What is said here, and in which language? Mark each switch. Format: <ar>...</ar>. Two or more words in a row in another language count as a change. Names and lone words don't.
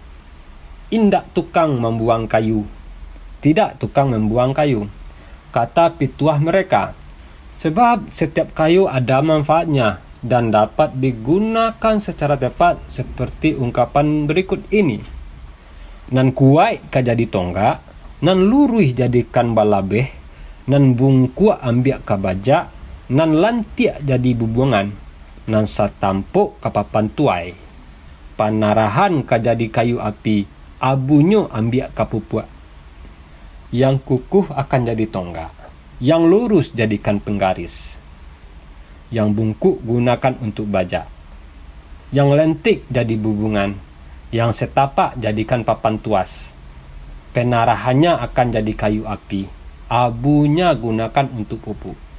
<min>Indak tukang membuang kayu,</min> <id>tidak tukang membuang kayu, kata pituah mereka, sebab setiap kayu ada manfaatnya dan dapat digunakan secara tepat, seperti ungkapan berikut ini.</id> <min>Nan kuai ka jadi tonggak, nan luruh jadikan balabeh, nan bungkua ambiak ka bajak, nan lantiak jadi bubungan, nan satampuk ka papan tuai. Panarahan ka jadi kayu api, abunyo ambiak ka pupuak.</min> <id>Yang kukuh akan jadi tonggak, yang lurus jadikan penggaris, yang bungkuk gunakan untuk bajak, yang lentik jadi bubungan, yang setapak jadikan papan tuas. Penarahannya akan jadi kayu api, abunya gunakan untuk pupuk.</id>